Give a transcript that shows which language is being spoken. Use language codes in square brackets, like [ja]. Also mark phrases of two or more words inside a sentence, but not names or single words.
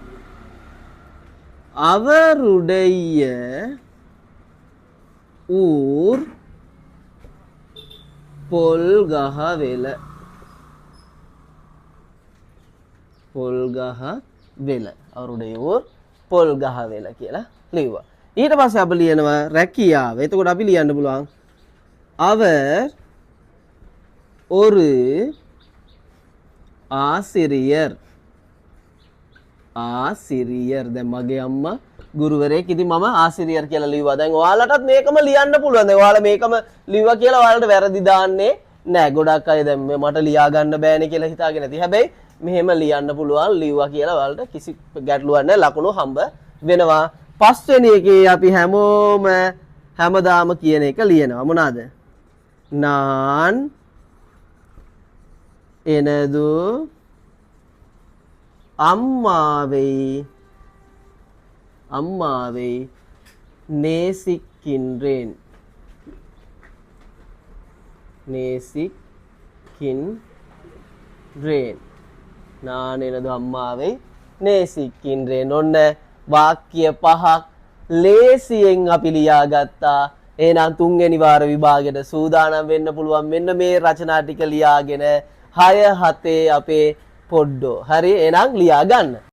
[ta] அவருடைய ஊர் பொல்கஹவெல. පොල්ගහවෙල. அவருடைய ஊர் [si] පොල්ගහවෙල කියලා ලිව්වා. ඊට පස්සේ අපි ලියනවා රැකියාව. එතකොට අපි ලියන්න පුළුවන් [ta] அவர் ஒரு ஆசிரியர். [si] ආසිරියර්. දැන් මගේ අම්මා ගුරුවරයෙක්. ඉතින් මම ආසිරියර් කියලා ලිව්වා. දැන් ඔයාලටත් මේකම ලියන්න පුළුවන්. දැන් ඔයාලා මේකම ලිව්වා කියලා ඔයාලට වැරදි දාන්නේ නෑ. ගොඩක් අය දැන් මට ලියා ගන්න බෑනේ කියලා හිතාගෙන ඇති. හැබැයි මෙහෙම ලියන්න පුළුවන්. ලිව්වා කියලා ඔයාලට කිසි ගැටලුවක් නෑ. ලකුණු හම්බ වෙනවා. පස්වෙනි එකේ අපි හැමෝම හැමදාම කියන එක ලියනවා. [ta] මොනවාද? நான் எனது அம்மாவை நேசிக்கின்றேன். நேசிக்கின்றேன். நான் எனது அம்மாவை நேசிக்கின்றேன். [si] ඔන්න වාක්‍ය පහක් ලේසියෙන් අපි ලියාගත්තා. එහෙනම් තුන්වෙනි වාර විභාගෙට සූදානම් වෙන්න පුළුවන්. මෙන්න මේ රචනා ටික ලියාගෙන 6-7 අපේ පොඩ්ඩෝ. හරි එහෙනම් ලියා ගන්න.